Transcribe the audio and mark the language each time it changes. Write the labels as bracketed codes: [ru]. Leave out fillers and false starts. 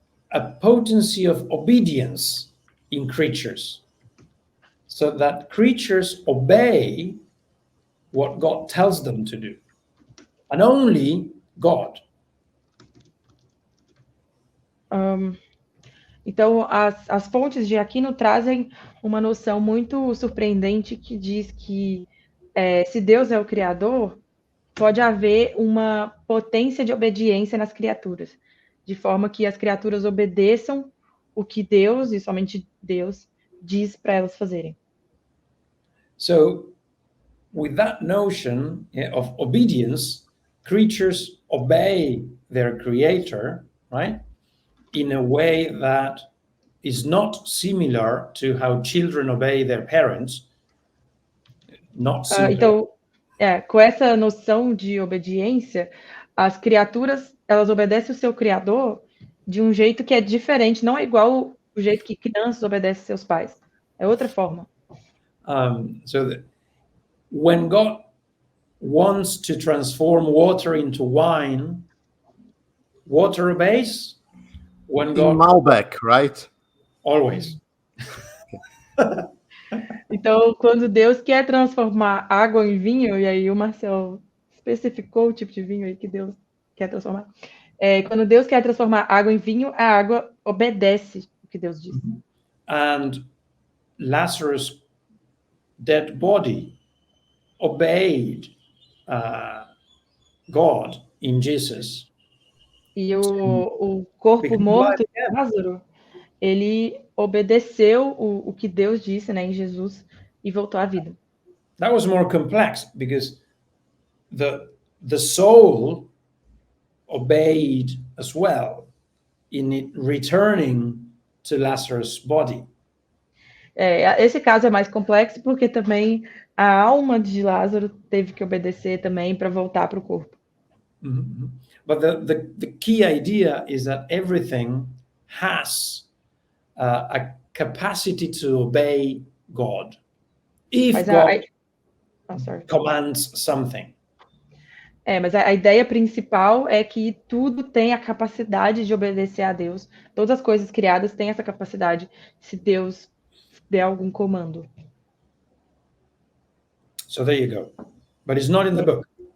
[en] a potency of obedience in creatures, so that creatures obey what God tells them to do, and only God. [pt] Então, as fontes de Aquino trazem uma noção muito surpreendente que diz que se Deus é o Criador, pode haver uma potência de obediência nas criaturas, de forma que as criaturas obedeçam o que Deus, e somente Deus, diz para elas fazerem. [en] So, with that notion of obedience, creatures obey their creator, right? In a way that is not similar to how children obey their parents. Not similar. [pt] Então, com essa noção de obediência, as criaturas, elas obedecem o seu Criador de um jeito que é diferente, não é igual o jeito que crianças obedecem seus pais. É outra forma. [en] So that when God wants to transform water into wine, water obeys. When God... In Malbec, right? Always. [pt] Então, quando Deus quer transformar água em vinho, e aí o Marcel especificou o tipo de vinho aí que Deus quer transformar. Quando Deus quer transformar água em vinho, a água obedece o que Deus diz. [en] And Lazarus' dead body obeyed God in Jesus. [pt] E o corpo morto de Lázaro, ele obedeceu o que Deus disse, né, em Jesus, e voltou à vida. [en] That was more complex because the soul obeyed as well in it returning to Lazarus' body. [pt] Esse caso é mais complexo porque também a alma de Lázaro teve que obedecer também para voltar para o corpo. Mm-hmm. [en] But the key idea is that everything has a capacity to obey God. If God commands something. [pt] Mas a ideia principal é que tudo tem a capacidade de obedecer a Deus. Todas as coisas criadas têm essa capacidade se Deus der algum comando. [en] So there you go. But it's not in the book.